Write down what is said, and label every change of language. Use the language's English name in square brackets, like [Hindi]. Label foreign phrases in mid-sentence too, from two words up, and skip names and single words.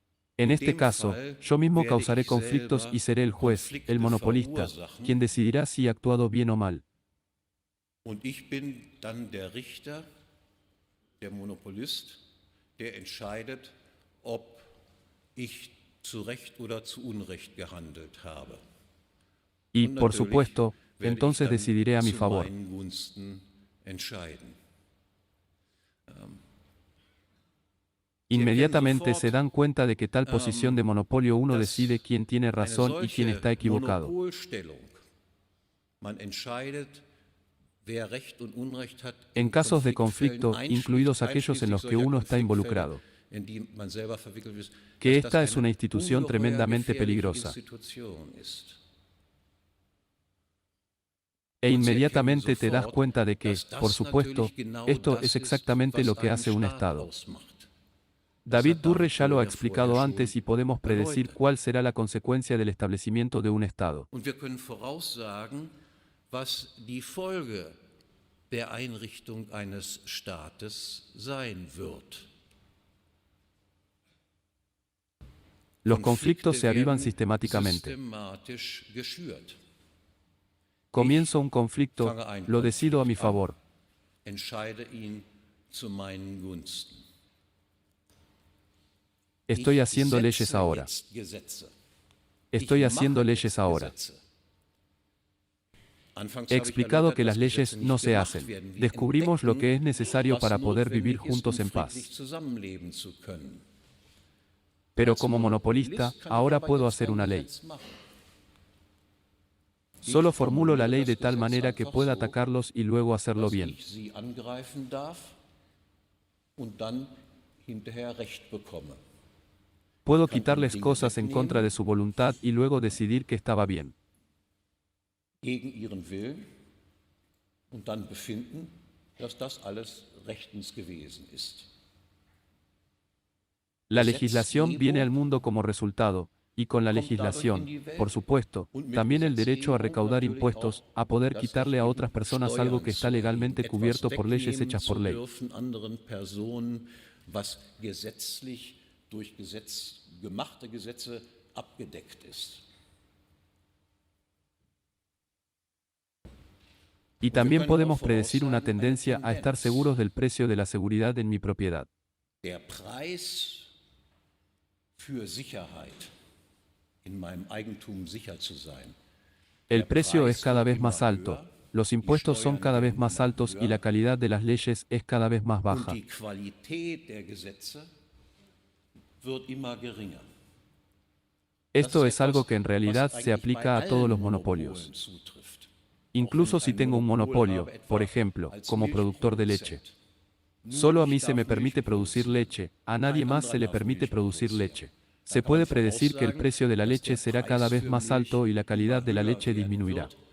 [Spanish] En este caso, yo mismo causaré conflictos y seré el juez, el monopolista, quien decidirá si he actuado bien o mal. [German] Und ich bin dann der Richter, der Monopolist, der entscheidet, ob ich zu Recht oder zu Unrecht gehandelt habe. [Spanish] Y, [German] Und [Spanish] por [German] natürlich [Spanish] supuesto, [German] werde ich [Spanish] entonces [German] dann [Spanish] decidiré a mi [German] zu [Spanish] favor. [German] meinen Gunsten entscheiden. [Spanish] Inmediatamente se dan cuenta de que tal posición de monopolio uno decide quién tiene [German] Eine [Spanish] razón y quién [German] solche [Spanish] está equivocado. [German] Monopolstellung, man entscheidet, wer Recht und Unrecht hat, [Spanish] En [German] in [Spanish] casos de [German] Konfliktfällen, [Spanish] conflicto, incluidos aquellos en los que uno está involucrado, [German] in die man selber verwickelt ist, [Spanish] que [German] dass das [Spanish] esta es [German] eine [Spanish] una institución [German] ungeheuer [Spanish] tremendamente [German] gefährliche [Spanish] peligrosa. [German] Institution ist. [Spanish] E inmediatamente te das cuenta de que, [German] Dass das [Spanish] por supuesto, [German] natürlich genau [Spanish] esto [German] das [Spanish] es [German] ist, [Spanish] exactamente [German] was [Spanish] lo que [German] einen [Spanish] hace un [German] Staat [Spanish] Estado. [German] ausmacht. David hat Durre [Spanish] David ya lo ha [German] Durre [Spanish] explicado [German] vorher [Spanish] antes [German] schon [Spanish] y podemos predecir [German] erläutert. [Spanish] cuál será la consecuencia del establecimiento de un Estado. [German] Und wir können voraussagen, was die Folge der Einrichtung eines Staates sein wird. [Spanish] Los conflictos se avivan [German] werden [Spanish] sistemáticamente. [German] systematisch geschürt. [Spanish] Comienzo un conflicto, [German] fange einen [Spanish] lo decido a mi [German] Konflikt an, [Spanish] favor. [German] Entscheide ihn zu meinen Gunsten. [Spanish] Estoy [German] Ich [Spanish] haciendo [German] setze [Spanish] leyes ahora. [German] jetzt Gesetze. [Spanish] Estoy [German] Ich [Spanish] haciendo [German] mache [Spanish] leyes [German] jetzt [Spanish] ahora. [German] Gesetze. Anfangs [Spanish] He [German] habe ich [Spanish] explicado [German] erläutert, [Spanish] que las [German] dass [Spanish] leyes [German] Gesetze [Spanish] no [German] nicht [Spanish] se [German] gemacht [Spanish] hacen. [German] werden. Wir [Spanish] Descubrimos lo que es [German] entdecken, [Spanish] necesario [German] was [Spanish] para poder vivir [German] notwendig ist, [Spanish] juntos en [German] friedlich [Spanish] paz. [German] zusammenleben zu können. [Spanish] Pero [German] Als [Spanish] como monopolista, [German] kann ich [Spanish] ahora [German] aber [Spanish] puedo [German] jetzt [Spanish] hacer [German] ein [Spanish] una ley. [German] Gesetz machen. [Spanish] Solo formulo la [German] formuliere [Spanish] ley [German] das [Spanish] de tal [German] Gesetz [Spanish] manera que [German] einfach [Spanish] pueda [German] so, [Spanish] atacarlos y luego hacerlo [German] dass [Spanish] bien. [German] ich sie angreifen darf und dann hinterher Recht bekomme. [Spanish] Puedo [German] kann [Spanish] quitarles [German] Dinge [Spanish] cosas en contra [German] wegnehmen. [Spanish] de su voluntad y luego decidir que estaba bien. [German] Gegen ihren Willen und dann befinden, dass das alles rechtens gewesen ist. [Spanish] La legislación viene al mundo como resultado, y con la [German] Kommt dadurch [Spanish] legislación, [German] in die Welt. [Spanish] por supuesto, [German] Und mit [Spanish] también el derecho a [German] Gesetzgebung [Spanish] recaudar [German] natürlich [Spanish] impuestos, [German] auch, [Spanish] a poder [German] dass [Spanish] quitarle [German] ich [Spanish] a [German] eben [Spanish] otras personas algo [German] Steuern [Spanish] que está [German] zu [Spanish] legalmente [German] erheben, [Spanish] cubierto [German] etwas [Spanish] por leyes [German] wegnehmen [Spanish] hechas por [German] zu [Spanish] ley. [German] dürfen anderen Personen, was gesetzlich durch gemachte Gesetze abgedeckt ist. [Spanish] Y también podemos predecir una tendencia a estar seguros del precio de la seguridad en mi propiedad. [German] Der Preis für Sicherheit, in meinem Eigentum sicher zu sein. [Spanish] El precio es cada vez más alto, los impuestos son cada vez más altos y la calidad de las leyes es cada vez más [German] Und [Spanish] baja. [German] die Qualität der Gesetze wird immer geringer. [Spanish] Esto [German] Das [Spanish] es algo [German] etwas, [Spanish] que en realidad [German] was [Spanish] se [German] eigentlich [Spanish] aplica [German] bei [Spanish] a todos [German] allen [Spanish] los [German] Monopolen [Spanish] monopolios. [German] zutrifft. [Spanish] Incluso si tengo un monopolio, por ejemplo, como productor de leche. Solo a mí se me permite producir leche, a nadie más se le permite producir leche. Se puede predecir que el precio de la leche será cada vez más alto y la calidad de la leche disminuirá.